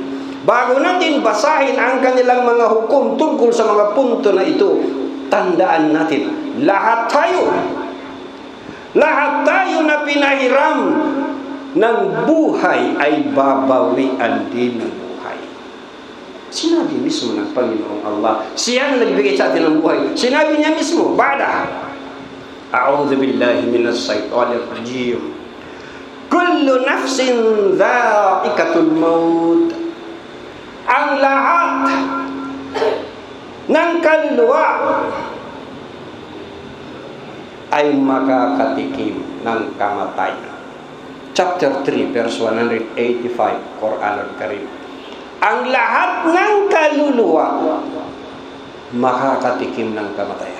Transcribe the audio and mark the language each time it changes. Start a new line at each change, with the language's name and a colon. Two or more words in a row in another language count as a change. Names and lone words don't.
Filipino: Bago natin basahin ang kanilang mga hukum tungkol sa mga punto na ito, tandaan natin, lahat tayo na pinahiram ng buhay ay babawian din ng buhay. Sinabi mismo ng Panginoong Allah, siya na nagbigay sa atin ng buhay. Sinabi niya mismo,
Arabic: بعد أعوذ بالله من الشيطان الرجيم. كل نفس ذائقة الموت.
Filipino: Ang lahat ng kaluluwa ay makakatikim ng kamatayan.
English: Chapter 3, verse 185, Quran al-Karim.
Filipino: Ang lahat ng kaluluwa makakatikim ng kamatayan.